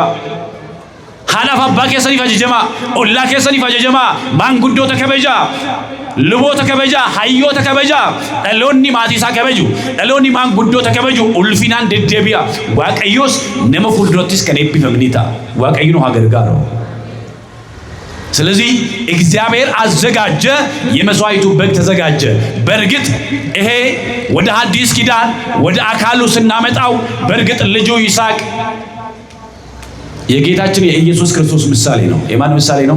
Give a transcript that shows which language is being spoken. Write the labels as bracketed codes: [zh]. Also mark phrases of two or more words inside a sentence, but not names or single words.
[om] Haadhaaf abbaa keessaniif ajajamaa. Ollaa keessaniif ajajamaa. Maanguddoota kabajaa. Luboota kabajaa. Hayyoota kabajaa. Dhaloonni maatii isaa kabaju. Dhaloonni maanguddoota kabaju. Ulfinaan deddeebi'a. Waaqayyoos nama fuuldurattis kan eebbifamni ta'a. Waaqayyo nu haa gargaaru። [am] ስለዚህ እግዚአብሔር አዘጋጀ፣ የመስዋዕቱ በግ ተዘጋጀ። በርግጥ ይሄ ወደ ሐዲስ ኪዳን ወደ አካሉ ስናመጣው በርግጥ ልጁ ይስሐቅ የጌታችን የኢየሱስ ክርስቶስ ምሳሌ ነው። የማን ምሳሌ ነው?